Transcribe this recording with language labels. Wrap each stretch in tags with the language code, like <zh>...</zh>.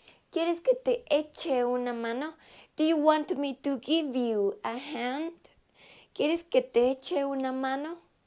<es>¿Quieres que te eche una mano?</es> <en>Do you want me to give you a hand?</en> <es>¿Quieres que te eche una mano?</es>